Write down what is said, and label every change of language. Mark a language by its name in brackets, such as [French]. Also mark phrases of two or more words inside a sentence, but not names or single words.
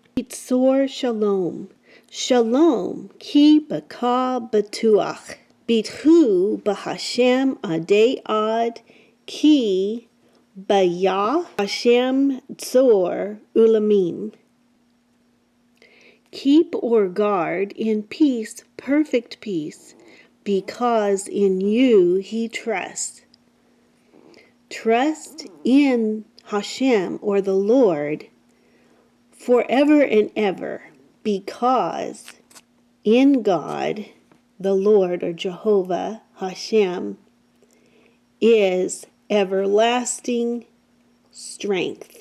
[Hebrew] תצר שלום שלום כי בך בטוח. בטחו בהשם עדי עד כי ביה השם צור עולמים. [English] Keep or guard in peace, perfect peace, because in you he trusts. Trust in Hashem or the Lord forever and ever, because in God, the Lord or Jehovah, Hashem, is everlasting strength.